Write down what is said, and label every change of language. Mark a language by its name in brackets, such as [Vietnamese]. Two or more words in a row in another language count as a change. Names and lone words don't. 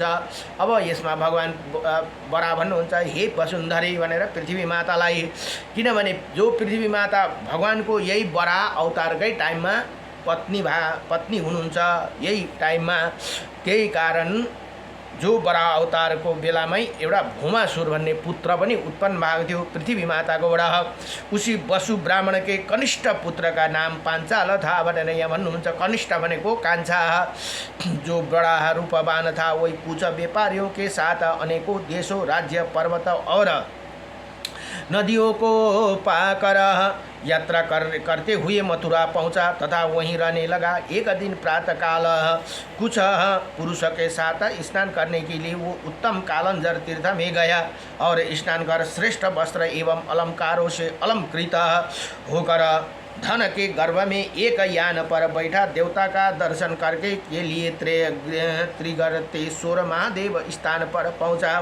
[Nepali] अब यसमा भगवान बरा भन्नुहुन्छ हे वसुन्धरी भनेर पृथ्वी मातालाई। किनभने जो पृथ्वी माता भगवानको यही बरा अवतारकै टाइममा पत्नी हुनुहुन्छ यही टाइममा। त्यही कारण जो बरा अवतारको बेलामै एउटा भौमासुर भन्ने पुत्र पनि उत्पन्न भएको थियो पृथ्वी माताकोबाट। [Hindi] उसी वसु ब्राह्मण के कनिष्ठ पुत्र का नाम पांचाल था [Nepali] भनेर यहाँ भन्नुहुन्छ। कनिष्ठ भनेको कान्छा [Hindi] जो बड़ा रूपवान था वही कुछ व्यापारियों के साथ अनेकों देशों राज्य पर्वत और नदियों को पाकर यात्रा करते हुए मथुरा पहुंचा तथा वहीं रहने लगा। एक दिन प्रातःकाल कुछ पुरुष के साथ स्नान करने के लिए वो उत्तम कालंजर तीर्थ में गया और स्नान कर श्रेष्ठ वस्त्र एवं अलंकारों से अलंकृत होकर धन के गर्भ में एक यान पर बैठा देवता का दर्शन करके के लिए त्रिगर्तेश्वर महादेव स्थान पर पहुंचा।